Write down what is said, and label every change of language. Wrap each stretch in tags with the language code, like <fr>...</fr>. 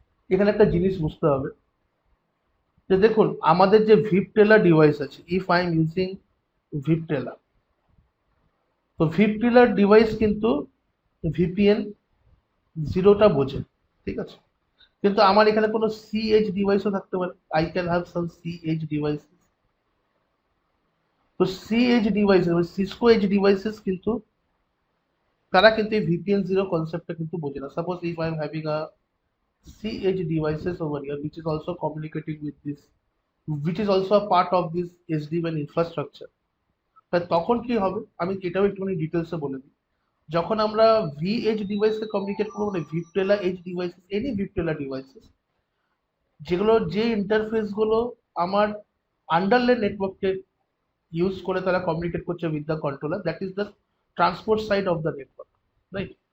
<bn>এখানে একটা জিনিস বুঝতে হবে যে দেখুন, আমাদের যে ভিপটেলা ডিভাইস আছে,</bn> <en>if I am using Viptela,</en> <bn>তো ভিপটেলার ডিভাইস কিন্তু ভিপিএন 0টা বোঝে, ঠিক আছে? কিন্তু আমার এখানে কোনো সিএইচ ডিভাইসও থাকতে পারে,</bn> <en>I can have some CH devices.</en> <bn>তো CH devices, Cisco H devices কিন্তু তারা কিন্তু এই ভিপিএন 0 কনসেপ্টটা কিন্তু বোঝে না।</bn> <en>Suppose if I am having a CH devices over here, which is also communicating with this, which is also a part of this SD-WAN infrastructure.</en> <bn>তখন কি হবে আমি এটাও একটুখানি ডিটেলসে বলে দিই। যখন আমরা ভি এজ ডিভাইসে কমিউনিকেট করবো, মানে ভিপটেলা এজ ডিভাইসেস, এনি ভিপটেলা ডিভাইসেস, যেগুলো যে ইন্টারফেস গুলো আমার আন্ডারলে নেটওয়ার্ককে ইউজ করে তারা কমিউনিকেট করছে</bn> <en>With the controller, that is the transport side of the network, right?</en>